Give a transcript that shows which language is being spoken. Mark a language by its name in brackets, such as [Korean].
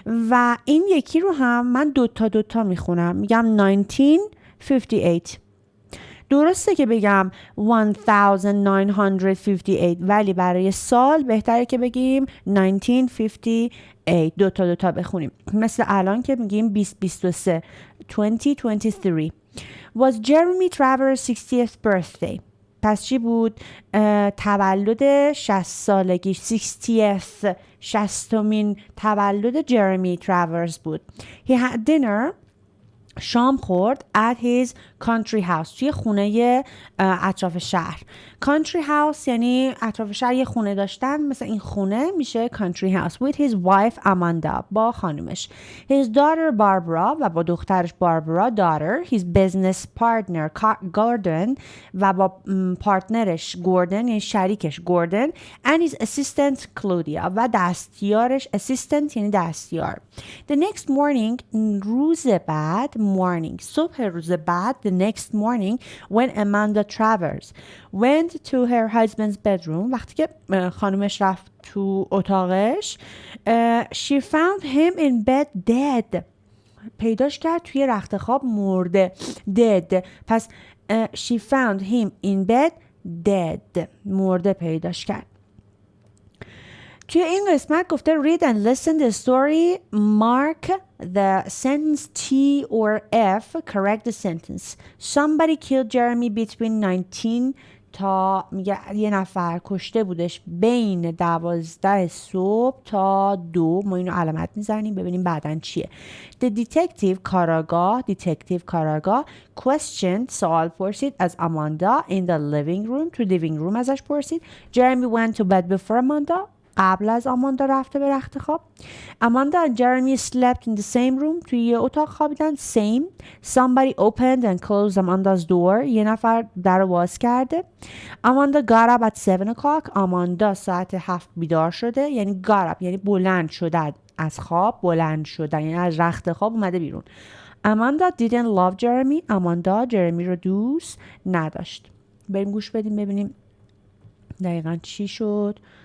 [Persian] و این یکی رو هم من دوتا میخونم، میگم 1958. درسته که بگم 1958 ولی برای سال بهتره که بگیم 1958. دوتا بخونیم، مثل الان که میگیم 2023 2023. [English] Was Jeremy Travers 60th birthday. [Persian] پس چی بود؟ تولد 60 سالگی، 60th، 60مین تولد جرمی تراورز بود. [English] He had dinner، [Persian] شام خورد [English] at his country house، [Persian] توی خونه اطراف شهر. country house یعنی اطراف شهر یه خونه داشتن، مثل این خونه میشه country house. [English] with his wife Amanda، [Persian] با خانومش. [English] his daughter Barbara، [Persian] و با دخترش باربارا. [English] daughter. his business partner Gordon، [Persian] و با پارتنرش گوردن یعنی شریکش گوردن. [English] and his assistant Claudia، [Persian] و دستیارش. assistant یعنی دستیار. [English] the next morning، [Persian] روز بعد، morning صبح روز بعد. [English] the next morning when Amanda Travers went to her husband's bedroom، [Persian] وقتی که خانومش رفت تو اتاقش. [English] she found him in bed dead، [Persian] پیداش کرد توی رخت خواب مرده. [English] dead. پس she found him in bed dead، [Persian] مرده پیداش کرد. توی این قسمت گفته [English] read and listen the story, mark the sentence T or F, correct the sentence. Somebody killed Jeremy between [Persian] 19 تا میگه یه نفر کشته بودش بین 12 صبح تا 2. ما اینو علامت میزنیم ببینیم بعدن چیه. [English] The detective کاراگاه، detective کاراگاه questioned، [Persian] سوال پرسید از [English] Amanda in the living room، تو living room [Persian] ازش پرسید. [English] Jeremy went to bed before Amanda، [Persian] قبل از آماندا رفته به رخت خواب. [English] Amanda and Jeremy slept in the same room، [Persian] توی یه اتاق خوابیدن. [English] same. Somebody opened and closed Amanda's door، [Persian] یه نفر در رو باز کرده. [English] Amanda got up at 7 o'clock، [Persian] آماندا ساعت 7 بیدار شده. یعنی got up یعنی بلند شده از خواب، بلند شدن یعنی از رخت خواب اومده بیرون. [English] Amanda didn't love Jeremy، [Persian] آماندا جرمی رو دوست نداشت. بریم گوش بدیم ببینیم دقیقا چی شد.